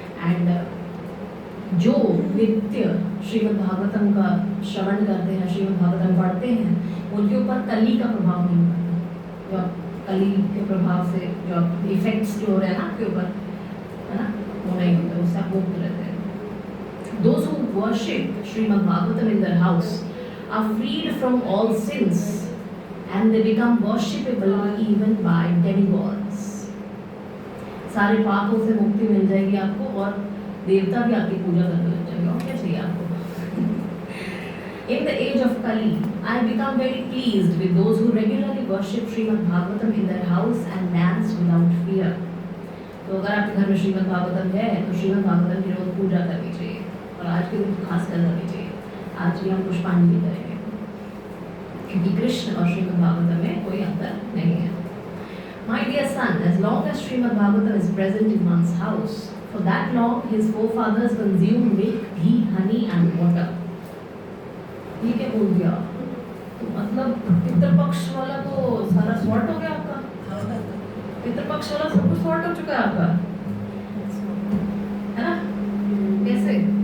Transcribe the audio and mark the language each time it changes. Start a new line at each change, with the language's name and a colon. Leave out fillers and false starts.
Hindi: And जो नित्य श्रीमद् भागवतम का श्रवण करते हैं, श्रीमद् भागवतम पढ़ते हैं, उनके ऊपर कली का प्रभाव नहीं पड़ता। जो कली के प्रभाव से जो इफेक्ट्स जो हो रहे हैं ना आपके ऊपर, है ना, वो नहीं होता, उससे आप मुक्त रहते हैं।
English: Those who worship Srimad Bhagavatam in their house are freed from all sins and they become worshipable even by demigods.
Hindi: सारे पापों से मुक्ति मिल जाएगी आपको और देवता भी आपकी पूजा करने लग जाएंगे। और क्या चाहिए आपको?
English: In the age of Kali, I become very pleased with those who regularly worship Srimad Bhagavatam in their house and dance without fear.
Hindi: तो अगर आपके घर में श्रीमद् भागवतम है तो श्रीमद् भागवतम की रोज पूजा करनी चाहिए और आज के दिन खास कर करनी चाहिए। आज भी हम पुष्पांजलि करेंगे क्योंकि कृष्ण और श्रीमद् भागवतम में कोई अंतर नहीं है।
English: My dear son, as long as Srimad Bhagavatam is present in one's house, for that long his forefathers consumed milk, ghee, honey and water.
Hindi: ये क्या बोल दिया? तो मतलब पितृपक्ष वाला तो सारा सॉर्ट हो गया आपका, पितृपक्ष वाला सब कुछ सॉर्ट हो चुका है आपका, है ना? कैसे?